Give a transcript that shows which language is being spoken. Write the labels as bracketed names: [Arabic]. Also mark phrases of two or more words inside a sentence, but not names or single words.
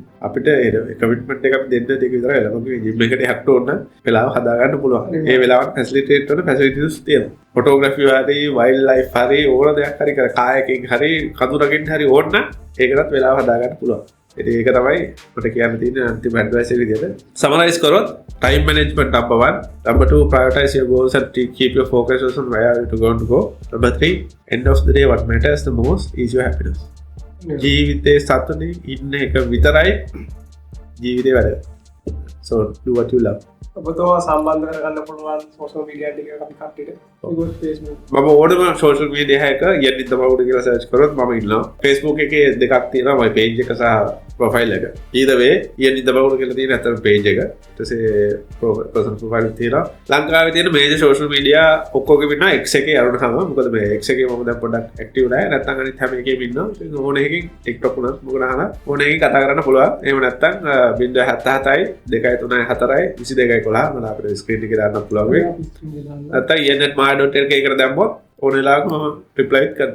[Sinhala] අපිට ඒ කමිට්මන්ට් එකක් දෙන්න දෙක විතර වෙලා මොකද ජිම් එකට යන්න ඕන වෙලාව හදා ගන්න පුළුවන්. ඒ වෙලාවට ෆැසිලිටේට් කරන ෆැසිලිටිස් තියෙනවා. ෆොටෝග්‍රැෆි හරි [English] wild life [Sinhala] හරි ඕන දෙයක් හරි කර කායකින් හරි කඳුරකින් හරි ඕන නම් ඒකටත් වෙලාව හදා ගන්න පුළුවන්. ඒක තමයි මට කියන්න තියෙන අන්තිම ඇඩ්වයිස් එක විදියට. සමරයිස් කරොත් [English] time management number 1, number 2 prioritize your goals and keep your focus on where you're going to go. Number 3, end of the day what matters the most is your happiness. [Sinhala] ජීවිතේ සතුටින් ඉන්න එක විතරයි ජීවිතේ වැඩ. [English] So do what you love. [Sinhala] ඔබතුමා සම්බන්ධ කරගන්න පුළුවන් [English] social media [Sinhala] ටික අපි කට්ටියට. ඒක Facebook. මම ඕනම [English] social media [Sinhala] එක යටින් තමයි උඩ කියලා සර්ච් කරොත් මම ඉන්නවා. Facebook එකේ දෙකක් තියෙනවා. මගේ page එක සහ ප්‍රොෆයිල් එක ඊදවේ ඒ නිදබවුණු කියලා තියෙන ඇත්තම පේජ් එක ඊට පස්සේ [English] personal profile [Sinhala] තියෙනවා ලංකාවේ තියෙන [English] major social media [Sinhala] ඔක්කොගෙම ඉන්නවා X එකේ අරුණ සමග මොකද මේ X එකේ මම දැන් පොඩ්ඩක් ඇක්ටිව් නැහැ නැත්නම් අනිත් හැම එකේම ඉන්නවා ඉතින් ඕන එකකින් TikTok උනත් මොකද අහලා ඕන එකකින් කතා කරන්න පුළුවන් එහෙම නැත්නම් 077යි 234යි 2211 මම අපේ ස්ක්‍රීන් එකේ දාන්න පුළුවන් වෙයි නැත්නම් ennet.my.lk එකට දැම්මොත් ඕන වෙලාවක මම රිප්ලයි කරනවා